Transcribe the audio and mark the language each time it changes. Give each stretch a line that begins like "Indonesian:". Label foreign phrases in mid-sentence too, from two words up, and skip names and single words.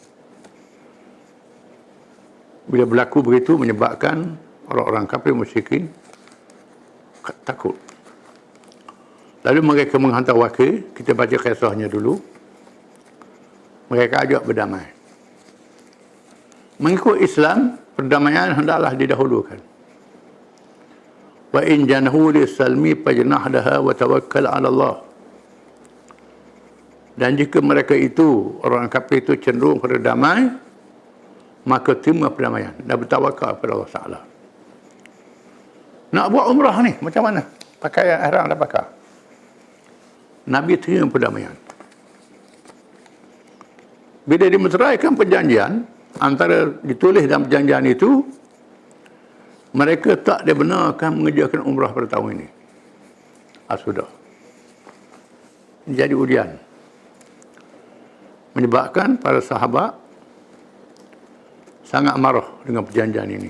Malay: Bila berlaku begitu menyebabkan orang-orang kafir musyrikin takut. Lalu mereka menghantar wakil, kita baca kisahnya dulu. Mereka ajak berdamai. Mengikut Islam, perdamaian hendaklah didahulukan.
Arabic: وإن جنحوا للسلم فاجنح لها وتوكل على الله.
Malay: Dan jika mereka itu, orang kafir itu cenderung pada damai, maka terima perdamaian dan bertawakal kepada Allah Ta'ala. Nak buat umrah ni, macam mana? Pakaian ihram dah pakai. Nabi terima perdamaian. Bila dimeteraikan perjanjian, antara ditulis dalam perjanjian itu, mereka tak dibenarkan mengerjakan umrah pada tahun ini. Sudah. Jadi ujian. Menyebabkan para sahabat sangat marah dengan perjanjian ini.